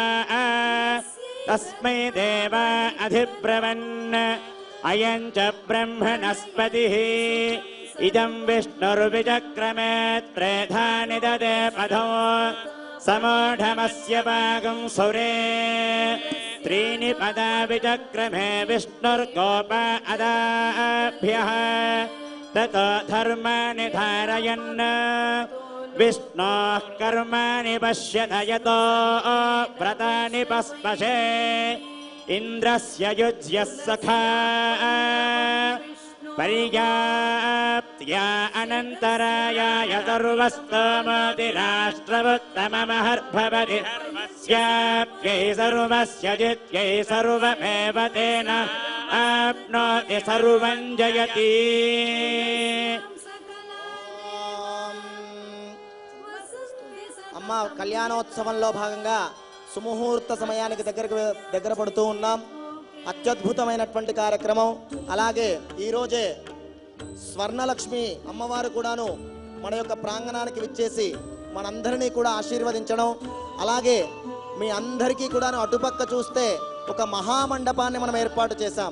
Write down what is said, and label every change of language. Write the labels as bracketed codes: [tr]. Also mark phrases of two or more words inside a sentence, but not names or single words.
[sa] తస్మై దేవ అధిబ్రవన్ అయం చ బ్రహ్మణస్పతిః ఇదం విష్ణుర్విచక్రమే త్రేధాని దదే పదో సమూఢమస్య భాగం సురే त्रीणि पदा विचक्रमे विष्णुर्गोप अदाभ्यः ततो धर्माणि धारयन् विष्णोः कर्माणि पश्यत यतो व्रतानि पस्पशे इन्द्रस्य युज्यः सखा पर्याप्त्या अनन्तरायाय सर्वस्तमतिराष्ट्रवुत्तममहर्भवति स्याप्यै सर्वस्य जित्यै सर्वमेव तेन आप्नोति सर्वं जयति [te] అమ్మ కళ్యాణోత్సవంలో భాగంగా సుముహూర్త సమయానికి దగ్గర పడుతూ ఉన్నాం. అత్యద్భుతమైనటువంటి కార్యక్రమం. అలాగే ఈరోజే స్వర్ణలక్ష్మి అమ్మవారు కూడాను మన యొక్క ప్రాంగణానికి విచ్చేసి మనందరినీ కూడా ఆశీర్వదించడం, అలాగే మీ అందరికీ కూడాను అటుపక్క చూస్తే ఒక మహామండపాన్ని మనం ఏర్పాటు చేశాం.